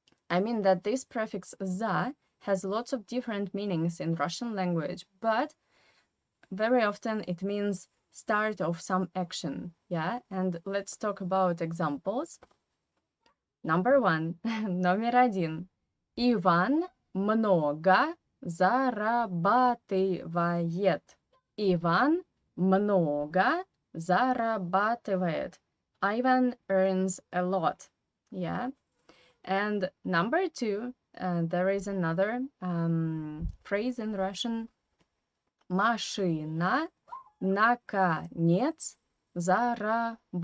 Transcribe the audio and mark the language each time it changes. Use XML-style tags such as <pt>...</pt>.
<en>I mean that this prefix za has lots of different meanings in Russian language, but very often it means start of some action, yeah? And let's talk about examples. Number one,</en> <ru>номер один. Иван много зарабатывает. Иван много зарабатывает.</ru> <en>Ivan earns a lot, yeah? And number two, there is another phrase in Russian.</en> <ru>Машина наконец заработала.</ru>